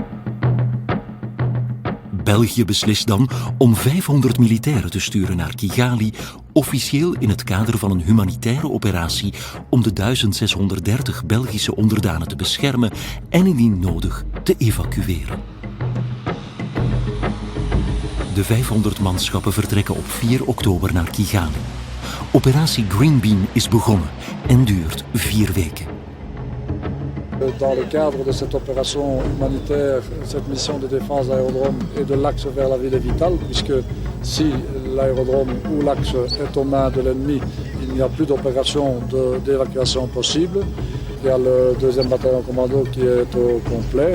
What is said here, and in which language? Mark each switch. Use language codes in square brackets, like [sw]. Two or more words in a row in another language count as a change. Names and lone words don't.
[nl] België beslist dan om 500 militairen te sturen naar Kigali, officieel in het kader van een humanitaire operatie om de 1630 Belgische onderdanen te beschermen en indien nodig te evacueren. De 500 manschappen vertrekken op 4 oktober naar Kigali. Operatie Green Bean is begonnen en duurt 4 weken. [fr] Dans le cadre de cette opération humanitaire, cette mission de défense d'aérodrome et de l'axe vers la ville est vitale, puisque si l'aérodrome ou l'axe est aux mains de l'ennemi, il n'y a plus d'opération d'évacuation possible. Il y a le 2e bataillon commando qui est au complet.